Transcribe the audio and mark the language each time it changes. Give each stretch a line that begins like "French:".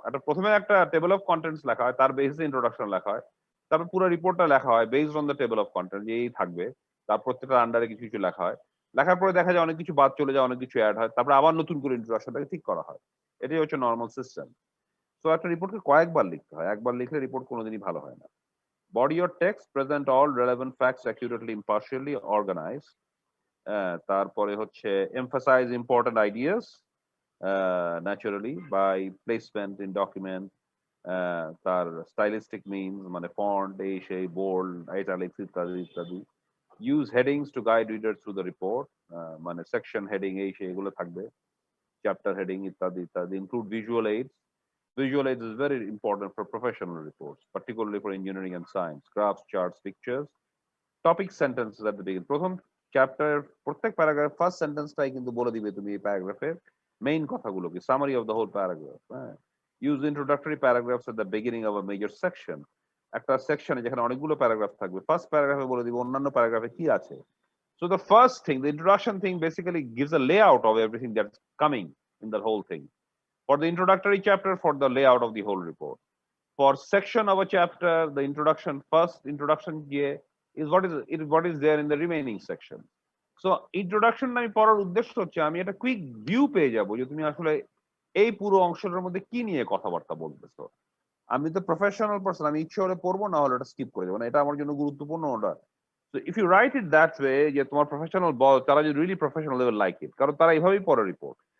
Bangla: একটা প্রথমে একটা টেবল অফ কন্টেন্টস লেখা হয়, তার বেসিসে ইন্ট্রোডাকশন লেখা হয়, তারপর পুরো রিপোর্টটা লেখা হয়
English: based on the table of content,
Bangla: যে এই থাকবে, তার প্রত্যেকটা আন্ডারে কিছু কিছু লেখা হয়। লেখার পরে দেখা যায় অনেক কিছু বাদ চলে যায়, অনেক কিছু অ্যাড হয়, তারপর আবার নতুন করে ইন্ট্রোডাকশনটাকে ঠিক করা হয়। এটাই হচ্ছে নর্মাল সিস্টেম। তো একটা রিপোর্টকে কয়েকবার লিখতে হয়, একবার লিখলে রিপোর্ট কোনোদিনই ভালো হয় না।
English: Body or text, present all relevant facts accurately, impartially, organise.
Bangla: তারপরে হচ্ছে
English: emphasize important ideas naturally by placement in document, তার stylistic means মানে font, এই সেই, bold, italics ইত্যাদি ইত্যাদি। use headings to guide readers through the report, মানে section heading
Bangla: এই সেই এগুলো থাকবে,
English: chapter heading ইত্যাদি ইত্যাদি। include visual aids. Visual aids is very important for professional reports, particularly for engineering and science. Graphs, charts, pictures. Topic sentences at the beginning.
Bangla: প্রথম chapter প্রত্যেক paragraph first সেন্টেন্সটাই কিন্তু বলে দিবে তুমি এই প্যারাগ্রাফের মেইন কথাগুলো কি,
English: Summary of the whole paragraph. হ্যাঁ, use introductory paragraphs at the beginning of a major section.
Bangla: একটা সেকশনে যেখানে অনেকগুলো প্যারাগ্রাফ থাকবে, ফার্স্ট প্যারাগ্রাফে বলে দিব অন্যান্য প্যারাগ্রাফে কি আছে।
English: So the first thing, the introduction thing basically gives a layout of everything that's coming in the whole thing. For the introductory chapter, for the layout of the whole report. For section of a chapter, the introduction, first introduction is what is there in the remaining section.
Bangla: So introduction আমি পড়ার উদ্দেশ্য হচ্ছে আমি একটা quick view পেয়ে যাবো যে তুমি আসলে এই পুরো অংশটার মধ্যে কি নিয়ে কথাবার্তা বলতেছো। আমি তো প্রফেশনাল পারসন, আমি ইচ্ছে হলে পড়বো, না হলে এটা স্কিপ করে যাবো, না এটা আমার জন্য গুরুত্বপূর্ণ ওটা।
English: So if you write it that way,
Bangla: যে তোমার প্রফেশনাল বল, তারা যদি really professional level like it, কারণ তারা এইভাবেই পড়ে রিপোর্ট।